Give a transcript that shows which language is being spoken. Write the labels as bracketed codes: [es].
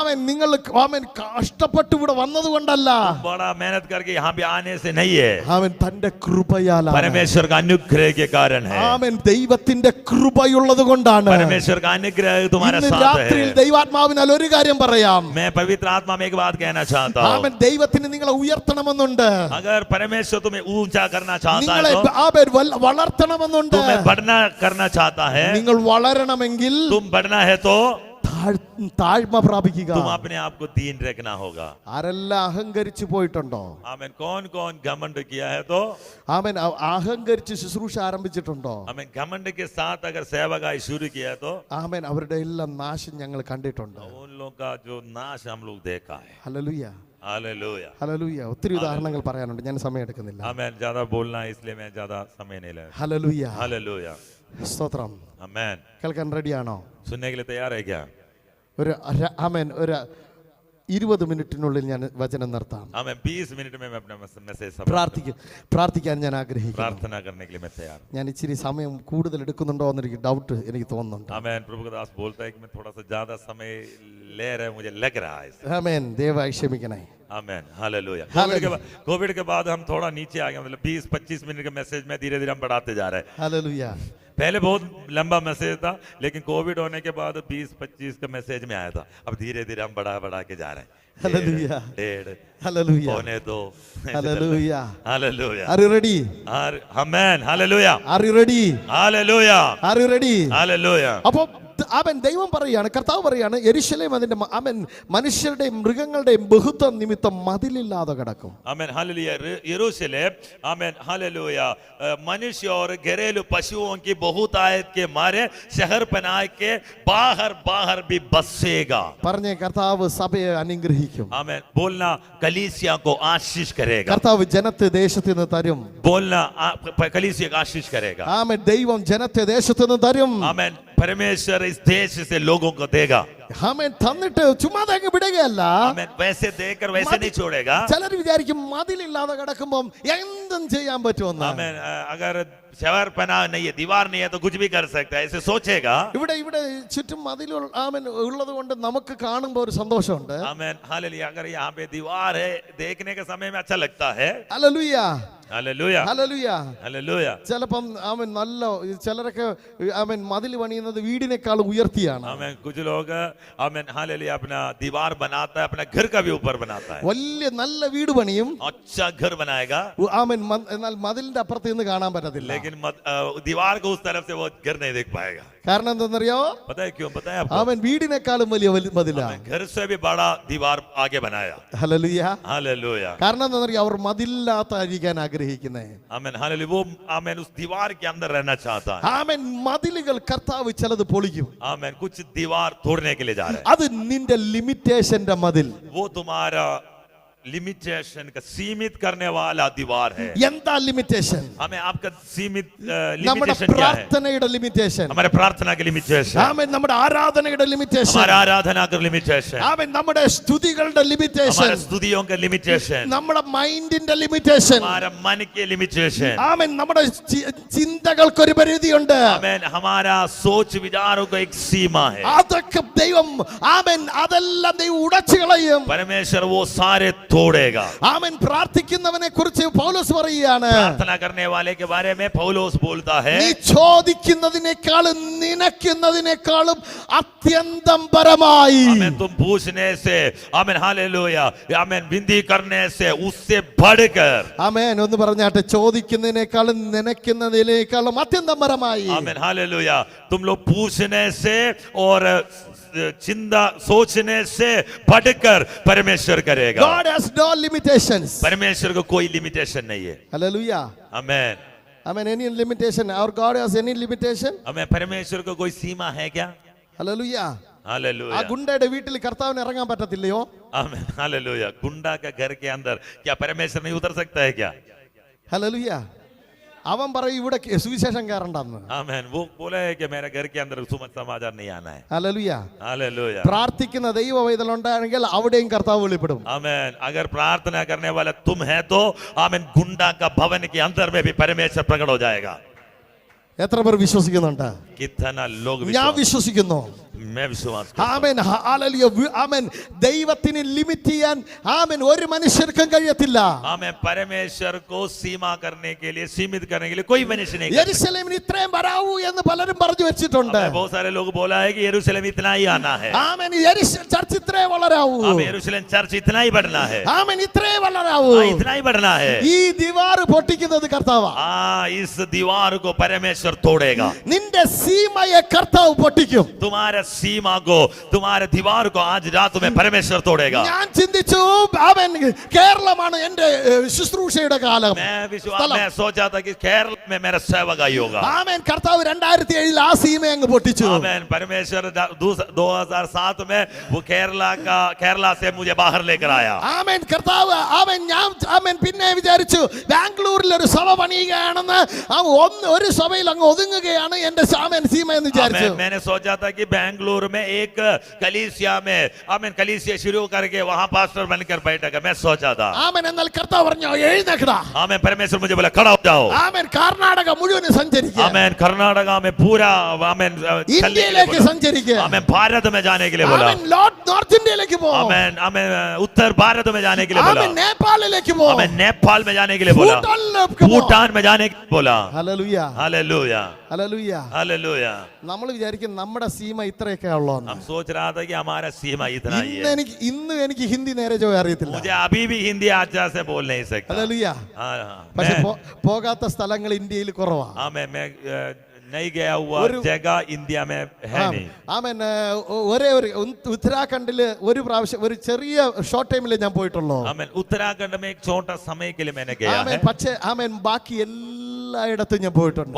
[ml] നിങ്ങൾ കഷ്ടപ്പെട്ട് ഇവിടെ വന്നത് കൊണ്ടല്ല, [hi] बड़ा मेहनत करके यहाँ पे आने से नहीं है, [ml] തന്റെ കൃപയാലാണ്. [hi] परमेश्वर का अनुग्रह के कारण है. [ml] ദൈവത്തിന്റെ കൃപയുള്ളത് കൊണ്ടാണ്. [hi] परमेश्वर का अनुग्रह तुम्हारे [ml] ഇന്ന് [hi] साथ [ml] രാത്രിയിൽ [hi] है. [ml] ദൈവാത്മാവിനാൽ ഒരു കാര്യം പറയാം. [hi] मैं पवित्र आत्मा में एक बात कहना चाहता हूँ. [ml] ദൈവത്തിന് നിങ്ങളെ ഉയർത്തണമെന്നുണ്ട്. [hi] अगर परमेश्वर तुम्हें ऊंचा करना चाहता [ml] നിങ്ങളെ [hi] है तो [ml] വളർത്തണമെന്നുണ്ട്. [hi] तुम्हें बढ़ना करना चाहता है, [ml] നിങ്ങൾ വളരണമെങ്കിൽ [hi] तुम बढ़ना है तो [ml] താഴ്മ പ്രാപിക്കുക. [hi] तुम अपने आप को दीन रखना होगा. [ml] ആരെല്ലാം അഹങ്കരിച്ചു പോയിട്ടുണ്ടോ? [hi] आमेन. कौन कौन घमंड किया है तो? [ml] ആമേൻ. അഹങ്കരിച്ച് ശുശ്രൂഷ ആരംഭിച്ചിട്ടുണ്ടോ? [hi] आमेन. घमंड के साथ अगर सेवकाई शुरू किया है तो? [ml] ആമേൻ. അവരുടെ എല്ലാം നാശം ഞങ്ങൾ കണ്ടിട്ടുണ്ട്. [hi] उन लोगों का जो नाश हम लोग देखा है. [ml] Hallelujah, [hi] hallelujah. [ml] ഹല്ലേലൂയ. ഒത്തിരി ഉദാഹരണങ്ങൾ പറയാനുണ്ട്, ഞാൻ സമയം എടുക്കുന്നില്ല. [hi] आमेन. ज्यादा बोलना है इसलिए मैं ज्यादा समय नहीं ले. [ml] Hallelujah, [hi] hallelujah. [ml] സ്തോത്രം. [hi] आमेन. [ml] കേൾക്കാൻ റെഡിയാണോ? [hi] सुनने के लिए तैयार है क्या? [ml] ആമേൻ. ഒരു 20 മിനിറ്റിനുള്ളിൽ ഞാൻ വചനം നിർത്താം. [hi] आमेन. 20 मिनट में मैं अपना मैसेज [ml] പ്രാർത്ഥിക്കാൻ ഞാൻ ആഗ്രഹിക്കുന്നു. [hi] प्रार्थना करने के लिए मैं तैयार. [ml] ഞാൻ ഇച്ചിരി സമയം കൂടുതൽ എടുക്കുന്നുണ്ടോ എന്നൊരു ഡൗട്ട് എനിക്ക് തോന്നുന്നുണ്ട്. [hi] आमेन. प्रभु का दास बोलता है कि मैं थोड़ा सा ज्यादा समय ले रहा हूं, मुझे लग रहा है. [ml] ആമേൻ. ദയവായി ക്ഷമിക്കണേ. [hi] आमेन. हालेलुया. हालेलुया. कोविड के बाद हम थोड़ा नीचे आ गए, मतलब 20-25 मिनट का मैसेज में धीरे धीरे हम बढ़ाते जा रहे हैं. [ml] ഹല്ലേലൂയ. [hi] पहले बहुत लंबा मैसेज था, लेकिन कोविड होने के बाद 20-25 का मैसेज में आया था. अब धीरे धीरे हम बढ़ा के जा रहे हैं. हालेलुया. डेढ़ [ml] ഹല്ലേലൂയ. [hi] पौने 2. [ml] Hallelujah. [hi] Hallelujah. [en] Are you ready? [hi] Amen. Hallelujah. [en] Are you ready? [hi] Hallelujah. [en] Are you ready? [hi] Hallelujah. [ml] അപ്പോൾ അവൻ ദൈവം പറയാണ്, കർത്താവ് പറയാണ്, യെരുശലേം അതിന്റെ അവൻ മനുഷ്യരുടെയും മൃഗങ്ങളുടെയും ബഹുത്വം നിമിത്തം മതിലില്ലാതെ കിടക്കും. [hi] आमेन. हालेलुया. यरूशलेम. आमेन. हालेलुया. मनुष्य और घरेलू पशुओं की बहुतायत के मारे शहर बना के बाहर भी बसेगा. [ml] പറഞ്ഞേ, കർത്താവ് സഭയെ അനുഗ്രഹിക്കും. [hi] आमेन. बोलना कलीसिया को आशीष करेगा. [ml] കർത്താവ് ജനത്തെ ദേശത്ത് നിന്ന് തരും. [hi] बोलना कलीसिया को आशीष करेगा. [ml] ആമേൻ. ദൈവം ജനത്തെ ദേശത്ത് നിന്ന് തരും. [hi] आमेन. परमेश्वर इस देश से लोगों को देगा. [ml] ആമേൻ. തന്നിട്ട് ചുമ്മാതെ അങ്ങ് വിടുകയല്ല. [hi] आमेन. वैसे देकर वैसे नहीं छोड़ेगा. [ml] ചിലർ വിചാരിക്കും മതിലില്ലാതെ കിടക്കുമ്പോൾ എന്തും ചെയ്യാൻ പറ്റുമെന്ന്. [hi] आमेन. अगर शहर बना नहीं है, दीवार नहीं है तो कुछ भी कर सकता है, ऐसे सोचेगा. [ml] ഇവിടെ ചുറ്റും മതിൽ ആമേൻ ഉള്ളത് കൊണ്ട് നമുക്ക് കാണുമ്പോൾ ഒരു സന്തോഷമുണ്ട്. [hi] आमेन. हालेलुया. अगर यहाँ पे दीवार है, देखने के समय में अच्छा लगता है. [ml] Hallelujah, [hi] hallelujah. [ml] ഹല്ലേലൂയ. [hi] हालेलुया. [ml] ചിലപ്പം ആമേൻ നല്ല ചിലരൊക്കെ ആമേൻ മതിൽ പണിയുന്നത് വീടിനേക്കാൾ ഉയർത്തിയാണ്. [hi] आमेन. कुछ लोग आमेन. हालेलुया. अपना दीवार बनाता है, अपना घर का भी ऊपर बनाता है. [ml] വലിയ നല്ല വീട് പണിയും, [hi] अच्छा घर बनाएगा, [ml] ആമേൻ. എന്നാൽ മതിലിന്റെ അപ്പുറത്ത് നിന്ന് കാണാൻ പറ്റത്തില്ല. [hi] लेकिन दीवार को उस तरफ से वो घर नहीं देख पाएगा. [ml] കാരണം എന്തെന്നറിയോ? [hi] पता है क्यों? पता है आपको? [ml] ആമേൻ. വീടിനേക്കാളും വലിയ മതിലാ. [hi] घर से भी बड़ा दीवार आगे बनाया. [ml] ഹല്ലേലൂയ. [hi] हालेलुया. [ml] കാരണം എന്താണെന്നറിയോ? അവർ മതിലില്ലാത്തായിരിക്കാൻ ആഗ്രഹിക്കുന്നേ. [hi] आमेन. हालेलुया. वो आमेन उस दीवार के अंदर रहना चाहता है. [ml] ആമേൻ. മതിലുകൾ കർത്താവ് ചിലത് പൊളിക്കും. [hi] आमेन. कुछ दीवार तोड़ने के लिए जा रहे हैं. [ml] അത് നിന്റെ ലിമിറ്റേഷന്റെ മതിൽ. [hi] वो तुम्हारा लिमिटेशन का सीमित करने वाला दीवार है. [ml] എന്താ ലിമിറ്റേഷൻ? [hi] हमें आपका सीमित [ml] നമ്മുടെ [hi] लिमिटेशन क्या है? [ml] പ്രാർത്ഥനയുടെ ലിമിറ്റേഷൻ. [hi] हमारे प्रार्थना की लिमिटेशन. [ml] ആമേൻ. നമ്മുടെ ആരാധനയുടെ ലിമിറ്റേഷൻ. [hi] हमारे आराधना का लिमिटेशन. [ml] ആമേൻ. നമ്മുടെ സ്തുതികളുടെ ലിമിറ്റേഷൻ. [hi] हमारे स्तुतियों का लिमिटेशन. [ml] നമ്മുടെ മൈൻഡിന്റെ ലിമിറ്റേഷൻ. [hi] हमारा मन के लिमिटेशन. [ml] ആമേൻ. നമ്മുടെ ചിന്തകൾക്കൊരു പരിധിയുണ്ട്. [hi] आमेन. हमारा सोच विचारों को एक सीमा है. [ml] അതൊക്കെ ദൈവം ആമേൻ അതെല്ലാം ദൈവം ഉടച്ചു കളയും. [hi] परमेश्वर वो सारे तोड़ेगा. [ml] ആമേൻ. പ്രാർത്ഥിക്കുന്നവനെ കുറിച്ച് പൗലോസ് പറയുകയാണ്, [hi] प्रार्थना करने वाले के बारे में पौलुस बोलता है, [ml] നീ ചോദിക്കുന്നതിനേക്കാളും നിനക്കുന്നതിനേക്കാളും അത്യന്തം പരമായി. [hi] आमेन. तुम पूछने से, आमेन. हालेलुया. आमेन. विनती करने से, उससे बढ़कर. [ml] ആമേൻ. ഒന്ന് പറഞ്ഞാട്ടെ, ചോദിക്കുന്നതിനേക്കാളും നനയ്ക്കുന്നതിനേക്കാളും അത്യന്തം പരമായി. [hi] आमेन. हालेलुया. तुम लोग पूछने से और चिंता सोचने से बढ़कर परमेश्वर करेगा. [en] God has no limitations. [hi] परमेश्वर को कोई लिमिटेशन नहीं है. [en] Hallelujah. [hi] Amen. [en] Amen. Any limitation? Our God has any limitation? [hi] हमें परमेश्वर को कोई सीमा है क्या? [en] Hallelujah. ആ [hi] हालेलुया. [ml] ഗുണ്ടയുടെ വീട്ടിൽ കർത്താവിന് ഇറങ്ങാൻ പറ്റത്തില്ലയോ? [hi] आमेन. हालेलुया. गुंडा का घर के अंदर क्या परमेश्वर नहीं उतर सकता है क्या? [en] Hallelujah. [ml] അവൻ പറയും ഇവിടെ സുവിശേഷം കയറണ്ടെന്ന്. [hi] आमेन. वो बोला है कि मेरे घर के अंदर समाचार नहीं आना है. [en] Hallelujah. [hi] हालेलुया. [ml] പ്രാർത്ഥിക്കുന്ന ദൈവ പൈതൽ ഉണ്ടാണെങ്കിൽ അവിടെയും കർത്താവ് വെളിപ്പെടും. [hi] आमेन. अगर प्रार्थना करने वाला तुम है तो आमेन गुंडा का भवन के अंदर में भी परमेश्वर प्रकट हो जाएगा. [ml] എത്ര പേർ വിശ്വസിക്കുന്നുണ്ട്? [hi] कितना लोग [ml] ഞാൻ വിശ്വസിക്കുന്നു. [hi] मैं विश्वास करता हूं. [ml] ആമേൻ. ഹല്ലേലൂയ. ആമേൻ. ദൈവത്തിന് ലിമിറ്റ് ചെയ്യാൻ ആമേൻ ഒരു മനുഷ്യർക്കും കഴിയത്തില്ല. [hi] आमेन. परमेश्वर को सीमा करने के लिए, सीमित करने के लिए कोई मनुष्य नहीं कर सकता. [ml] യെരുശലേമിന് ഇത്രയും വരാവൂ എന്ന് പലരും പറഞ്ഞു വെച്ചിട്ടുണ്ട്. [hi] बहुत सारे लोग बोला है कि यरूशलेम इतना ही आना है. [ml] ആമേൻ. ചർച്ച് ഇത്രേ വളരാവൂ. [hi] हमें यरूशलेम चर्च इतना ही बढ़ना है. [ml] ആമേൻ. ഇത്രേ വളരാവൂ. [hi] इतना ही बढ़ना है. [ml] ഈ ദിവാർ പൊട്ടിക്കുന്നത് കർത്താവാ. [hi] इस दीवार को परमेश्वर तोड़ेगा. [ml] നിന്റെ സീമയെ കർത്താവ് പൊട്ടിക്കും. [hi] तुम्हारे सीमा को, तुम्हारे दीवार को आज रात में परमेश्वर तोड़ेगा। [ml] ഞാൻ ചിന്തിച്ചു അവൻ കേരളമാണ് എന്റെ ശുശ്രൂഷയുടെ കാലം. [hi] मैं सोचा था कि केरल में मेरा सेवकाई होगा। [ml] ആമേൻ. കർത്താവ് 2007 ആ സീമ അങ്ങ് പൊട്ടിച്ചു. [hi] आमेन। परमेश्वर 2007 में वो केरला से मुझे बाहर लेकर आया। [ml] ആമേൻ. കർത്താവ് ആമേൻ പിന്നെ വിചാരിച്ചു ബാംഗ്ലൂരിൽ ഒരു സഭ പണിയുകയാണെന്ന്, ഒരു സഭയിൽ അങ്ങ് ഒതുങ്ങുകയാണ് എന്റെ ആമേൻ സീമ എന്ന് വിചാരിച്ചു. [hi] मैंने सोचा था कि बेंगलुरु में एक कलीसिया में आमेन कलीसिया शुरू करके वहां पास्टर बनकर बैठेगा, मैं सोचा था। [ml] ആമേൻ. എന്നാൽ കർത്താവ് പറഞ്ഞു എഴുന്നേൽക്കടാ. [hi] आमेन। परमेश्वर मुझे बोला खड़ा हो जाओ। [ml] ആമേൻ. കർണാടക മുഴുവൻ സഞ്ചരിക്കുക. [hi] आमेन। कर्नाटक में पूरा आमेन [ml] ഇന്ത്യയിലേക്ക് സഞ്ചരിക്കുക. [hi] आमेन। भारत में जाने के लिए बोला। [ml] ആമേൻ. നോർത്ത് ഇന്ത്യയിലേക്ക് പോ. [hi] आमेन। आमेन। उत्तर भारत में जाने के लिए बोला। [ml] ആമേൻ. നേപ്പാളിലേക്ക് പോ. [hi] आमेन। नेपाल में जाने के लिए बोला। भूटान में जाने के लिए बोला। [ml] ഹല്ലേലൂയ. [hi] हालेलुया। [ml] ഹല്ലേലൂയ. [hi] हालेलुया। [ml] നമ്മൾ വിചാരിക്കും നമ്മുടെ സീമ ഇത്രയൊക്കെ ഉള്ളൂ. [hi] हम सोच रहा था कि हमारा सीमा इतना ही है। [ml] ഇന്ന് എനിക്ക് ഹിന്ദി നേരെ ചൊവ്വേ അറിയത്തില്ല. [hi] मुझे अभी भी हिंदी अच्छा से बोल नहीं सकता। [ml] ഹല്ലേലൂയ. പക്ഷെ പോകാത്ത സ്ഥലങ്ങൾ ഇന്ത്യയിൽ കുറവാ. [hi] मैं नहीं गया हुआ जगह इंडिया में है नहीं। [ml] ആമേൻ. ഒരേ ഒരു ഉത്തരാഖണ്ഡില് ഒരു പ്രാവശ്യം ഒരു ചെറിയ ഷോർട്ട് ടൈമിൽ ഞാൻ പോയിട്ടുള്ളൂ. [hi] आमेन। उत्तराखंड में एक छोटा समय के लिए मैंने गया है। [ml] പക്ഷേ ആമേൻ ബാക്കി എല്ലായിടത്തും ഞാൻ പോയിട്ടുണ്ട്.